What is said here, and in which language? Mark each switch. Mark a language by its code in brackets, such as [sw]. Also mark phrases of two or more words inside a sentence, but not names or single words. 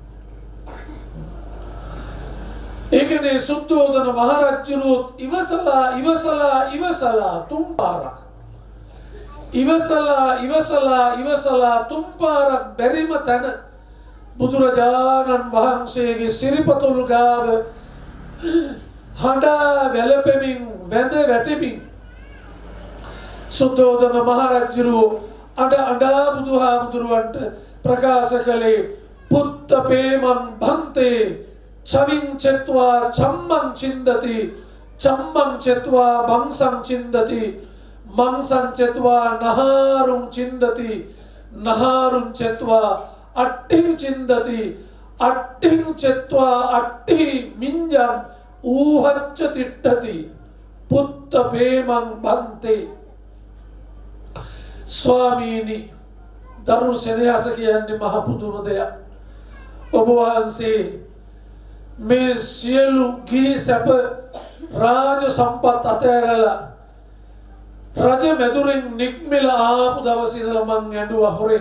[si] ඒකනේ සුද්ධෝදන මහරජුරුත් ඉවසලා තුන් පාරක් ඉවසලා තුන් පාරක් බැරිම තැන බුදුරජාණන් වහන්සේගේ සිරිපතුල් ගාව හඬා වැළපෙමින් වැඳ වැටෙමින් සුද්ධෝදන මහරජුරුව අඬා බුදුහාමුදුරුවන්ට ප්‍රකාශ [pi] කළේ පුත්ත පේමං භන්තේ චවින් චෙත්වා චම්මං චින්දති චම්මං චෙත්වා බංසං චින්දති මංසං චෙත්වා නහාරුං චින්දති නහාරුං චෙත්වා අට්ඨිං චින්දති අට්ඨිං චෙත්වා අට්ඨි මිඤ්ඤං ඌහච්ච තිට්ඨති පුත්ත පේමං භන්තේ. [si] ස්වාමීනි දරු සෙනෙහස කියන්නේ මහ පුදුම දෙයක්. ඔබ වහන්සේ මේ සියලු ගිහි සැප රාජ සම්පත් අතහැරලා රජ මැදුරෙන් නික්මලා ආපු දවසේ ඉඳලා මං ඇඬුවා හොරේ.